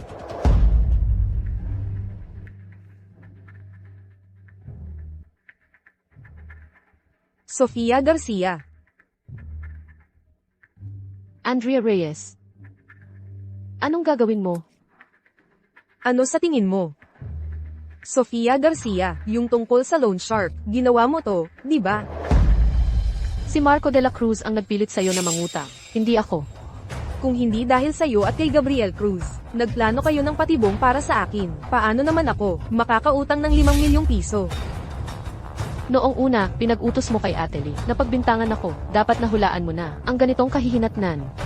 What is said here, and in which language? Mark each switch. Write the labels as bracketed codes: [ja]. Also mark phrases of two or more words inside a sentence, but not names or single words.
[tl] Sofia Garcia. Andrea Reyes. Anong gagawin mo? Ano sa tingin mo? Sofia Garcia, yung tungkol sa loan shark, ginawa mo to, di ba? Si Marco de la Cruz ang nagpilit sa'yo na mangutang, hindi ako. Kung hindi dahil sa'yo at kay Gabriel Cruz, nagplano kayo ng patibong para sa akin. Paano naman ako, makakautang ng 5 milyong piso? Noong una, pinag-utos mo kay Ate Lee na pagbintangan ako, dapat nahulaan mo na ang ganitong kahihinatnan.